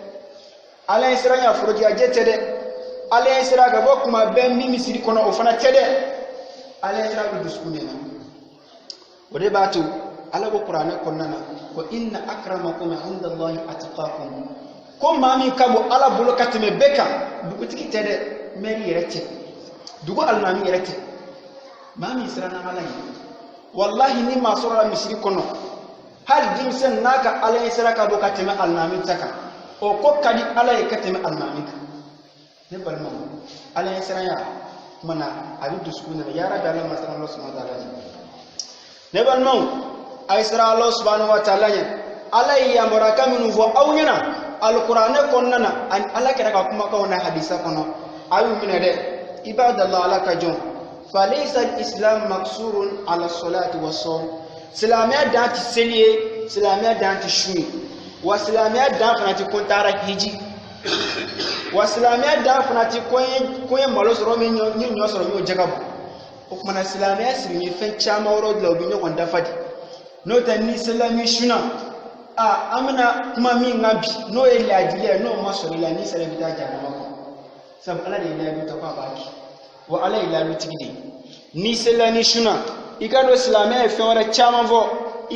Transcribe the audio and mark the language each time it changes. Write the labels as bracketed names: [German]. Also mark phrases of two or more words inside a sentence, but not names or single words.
[Bambara] ala ye siranya forojiyajɛ tɛ dɛ ala ye sira ka bɔ kuma bɛɛ min misiri kɔnɔ o fana tɛ dɛ ala ye sira bɛ dusukun de la o de b'a to ala ko kuranɛ kɔnɔna na ko [Arabic] إن أكرمكم عند الله أتقاكم [Bambara] ko maa min ka bɔ ala bolo ka tɛmɛ bɛɛ kan dugutigi tɛ dɛ mɛri yɛrɛ tɛ dugu alimami yɛrɛ tɛ maa min siranna ala ye wallahi ni maa sɔrɔla misiri kɔnɔ hali denmisɛn n'a ka ala ye sira ka bɔ ka tɛmɛ alimami ta kan o ko ka di ala ye ka tɛmɛ alimami kan ne balimaw ala ye siranya mana a bɛ dusukun na [Arabic] يا ربي [Bambara] ala ma siran ala [Arabic] سبحانه وتعالى [Bambara] ne balimaw a ye siran ala [Arabic] سبحانه وتعالى [Bambara] ɲɛ ala ye yamaruya minnu fɔ aw ɲɛna alikuranɛ kɔnɔna na ani ala kɛra ka kumakanw na hadisa kɔnɔ a y'u minɛ dɛ ibadallah ala ka jɔn [Arabic] فليس الإسلام مقصور على الصلاة والصوم [Bambara] silamɛya dan tɛ seli ye silamɛya dan tɛ su ye wa silamɛya dan fana tɛ ko n taara hiji wa silamɛya dan fana tɛ ko n ye malo sɔrɔ min ye ɲɔ sɔrɔ n y'o jɛgɛ bɔ o kumana silamɛya siri ye fɛn caman wɛrɛw de la u bɛ ɲɔgɔn dafa de n'o tɛ ni selami suna an bɛna kuma min kan bi n'o ye laadili ye n'o ma sɔrɔ i la ni sera i bɛ taa jahanama kɔnɔ sabu ala de ye laadu ta ko a b'a kɛ wa ala ye laadu tigi de ye ni selani suna i ka dɔn silamɛya ye fɛn wɛrɛ caman fɔ i